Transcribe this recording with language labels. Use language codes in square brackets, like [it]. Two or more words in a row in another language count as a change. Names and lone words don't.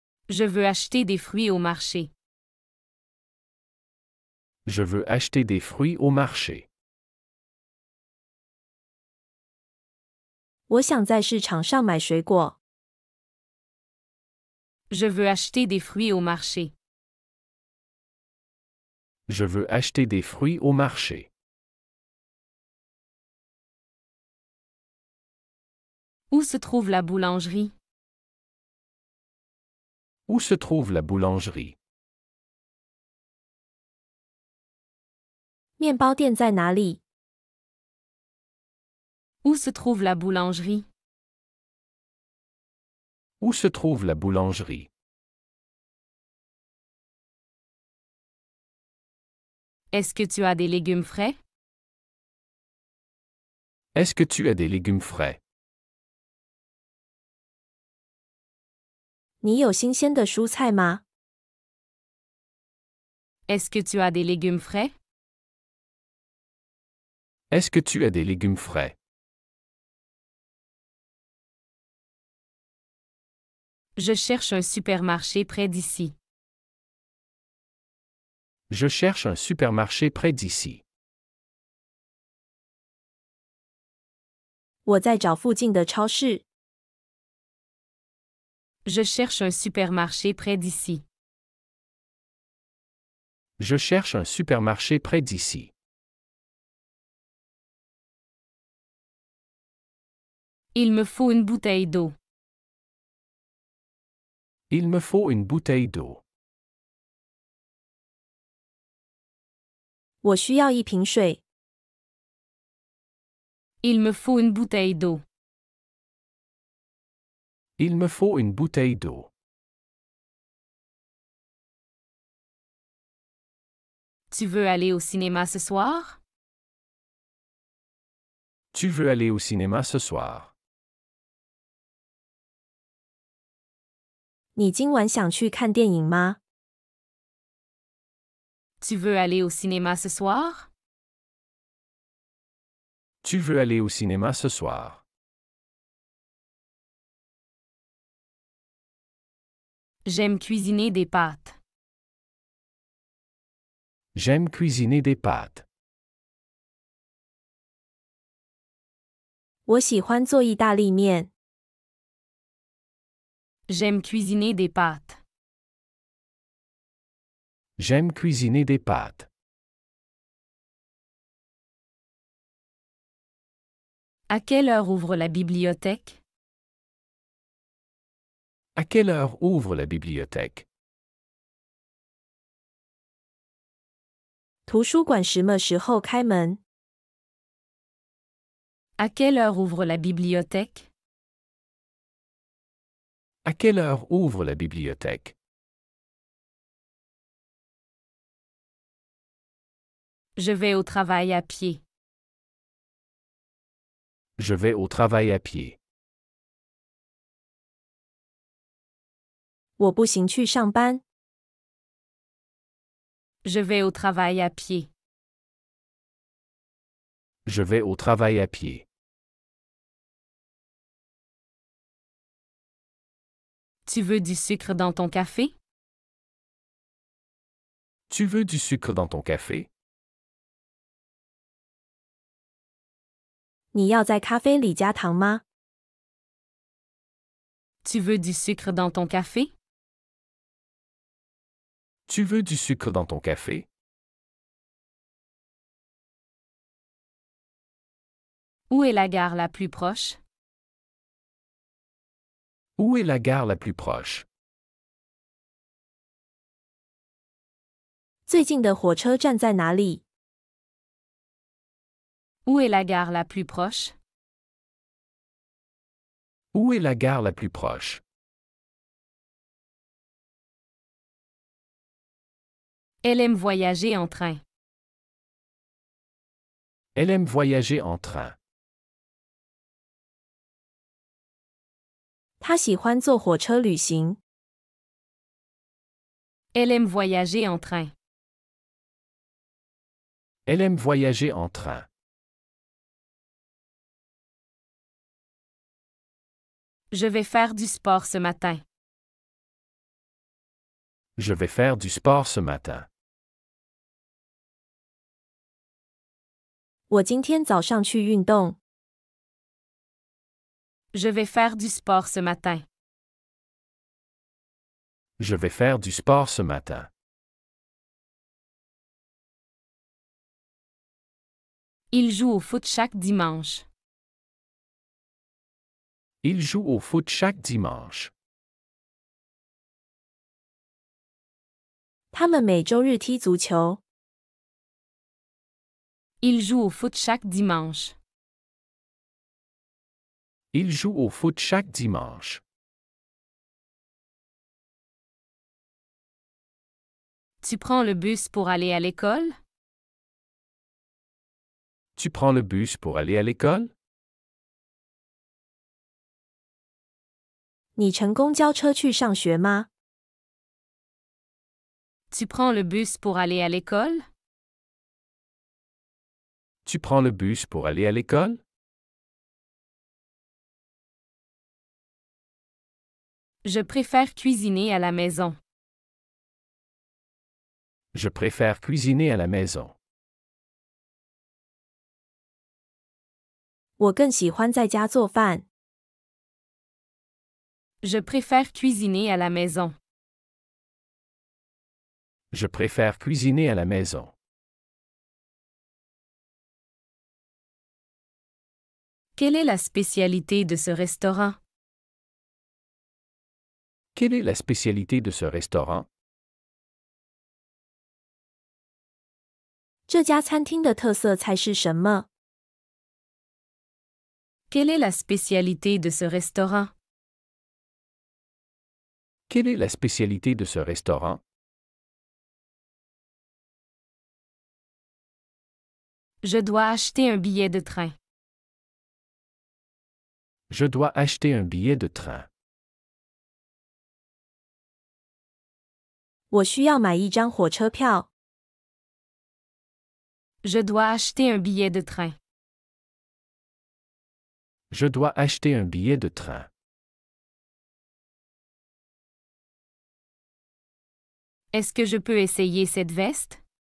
[fr] Je veux acheter des fruits au marché. Je veux acheter des fruits au marché. [zh] 我想在市场上买水果。 [fr] Je veux acheter des fruits au marché. Je veux acheter des fruits au marché. Où se trouve la boulangerie? Où se trouve la boulangerie? [zh] 面包店在哪里？ [fr] Où se trouve la boulangerie? Où se trouve la boulangerie? Est-ce que tu as des légumes frais? Est-ce que tu as des légumes frais? [zh] 你有新鲜的蔬菜吗？ [fr] Est-ce que tu as des légumes frais? Est-ce que tu as des légumes frais? Je cherche un supermarché près d'ici. Je cherche un supermarché près d'ici. [zh] 我在找附近的超市。 [fr] Je cherche un supermarché près d'ici. Je cherche un supermarché près d'ici. Il me faut une bouteille d'eau. Il me faut une bouteille d'eau. [zh] 我需要一瓶水。 [fr] Il me faut une bouteille d'eau. Il me faut une bouteille d'eau. Tu veux aller au cinéma ce soir? Tu veux aller au cinéma ce soir? [zh] 你今晚想去看电影吗？ [fr] Tu veux aller au cinéma ce soir? Tu veux aller au cinéma ce soir? J'aime cuisiner des pâtes. J'aime cuisiner des pâtes. [zh] 我喜欢做意大利面。 [fr] J'aime cuisiner des pâtes. J'aime cuisiner des pâtes. À quelle heure ouvre la bibliothèque? À quelle heure ouvre la bibliothèque? [zh] 图书馆什么时候开门？ [fr] À quelle heure ouvre la bibliothèque? À quelle heure ouvre la bibliothèque? Je vais au travail à pied. Je vais au travail à pied. [zh] 我步行去上班。 [fr] Je vais au travail à pied. Je vais au travail à pied. Tu veux du sucre dans ton café? Tu veux du sucre dans ton café? [zh] 你要在咖啡里加糖吗？ [fr] Tu veux du sucre dans ton café? Tu veux du sucre dans ton café? Où est la gare la plus proche? Où est la gare la plus proche? [zh] 最近的火车站在哪里？ [fr] Où est la gare la plus proche? Où est la gare la plus proche? Elle aime voyager en train. Elle aime voyager en train. [zh] 他喜欢坐火车旅行。 [fr] Elle aime voyager en train. Elle aime voyager en train. Je vais faire du sport ce matin. Je vais faire du sport ce matin. [zh] 我今天早上去运动。 [fr] Je vais faire du sport ce matin. Je vais faire du sport ce matin. Il joue au foot chaque dimanche. Il joue au foot chaque dimanche. [zh] 他们每周日踢足球。 [fr] Il joue au foot chaque dimanche. Il joue au foot chaque dimanche. Tu prends le bus pour aller à l'école? Tu prends le bus pour aller à l'école? [zh] 你乘公交车去上学吗？ [fr] Tu prends le bus pour aller à l'école? Tu prends le bus pour aller à l'école? Je préfère cuisiner à la maison. Je préfère cuisiner à la maison. [zh] 我更喜欢在家做饭。 [fr] Je préfère cuisiner à la maison. Je préfère cuisiner à la maison. Quelle est la spécialité de ce restaurant? Quelle est la spécialité de ce restaurant? [zh] 这家餐厅的特色菜是什么？ [fr] Quelle est la spécialité de ce restaurant? Quelle est la spécialité de ce restaurant? Je dois acheter un billet de train. Je dois acheter un billet de train. [zh] 我需要买一张火车票。 [fr] Je dois acheter un billet de train. Je dois acheter un billet de train. Est-ce que je peux essayer cette veste?